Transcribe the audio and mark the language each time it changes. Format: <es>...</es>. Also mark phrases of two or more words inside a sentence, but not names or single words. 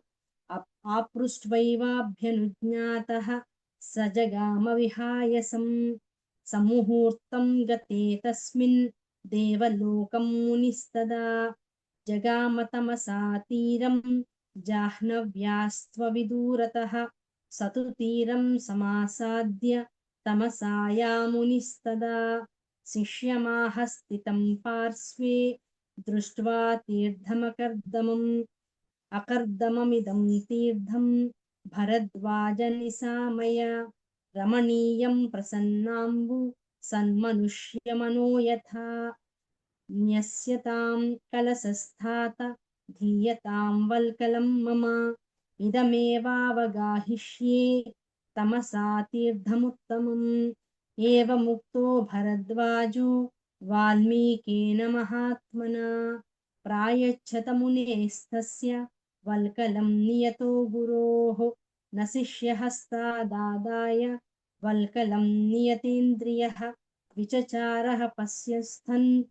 <sa>आपृष्ट्वैवाभ्यनुज्ञातः स जगाम विहायसं समुहूर्तं गते तस्मिन् देवलोकं मुनिस्तदा जगाम तमसा तीरं जाह्नव्यास्त्वविदूरतः स तु तीरं समासाद्य तमसायामुनिस्तदा शिष्यमाहस्थितं पार्श्वे दृष्ट्वा अकर्दममिदं तीर्थं भरद्वाजनिशामय రమణీయం ప్రసన్నాంబు సన్మనుష్యమనో యథా న్యస్యతాం కలశస్థాత ధీయతాం వల్కలం మమ ఇదమేవావగాహిష్యే తమసా తీర్థముత్తమం ఏవముక్తో భరద్వాజో వాల్మీకేన మహాత్మనా ప్రాయచ్చత మునేస్తస్య వల్కలం నియతో గురోః న శిష్యహస్తాదాదాయ వల్కలం నియతేంద్రియః విచచారః పశ్యస్థన్</sa>